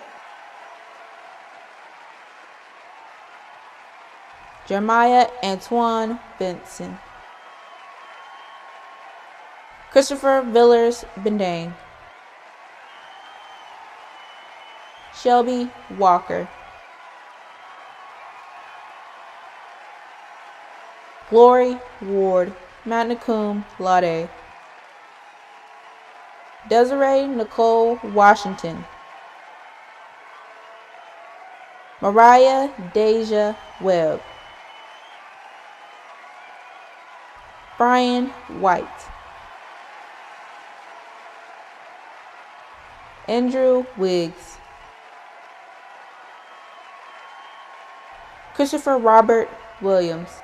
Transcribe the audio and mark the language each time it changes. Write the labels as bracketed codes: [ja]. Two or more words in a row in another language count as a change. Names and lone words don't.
[en] Jeremiah Antoine Benson, Christopher Villers Bendane, Shelby Walker, Glory Ward, magna cum laude, Desiree Nicole Washington, Mariah Deja Webb, Brian White, Andrew Wiggs, Christopher Robert Williams,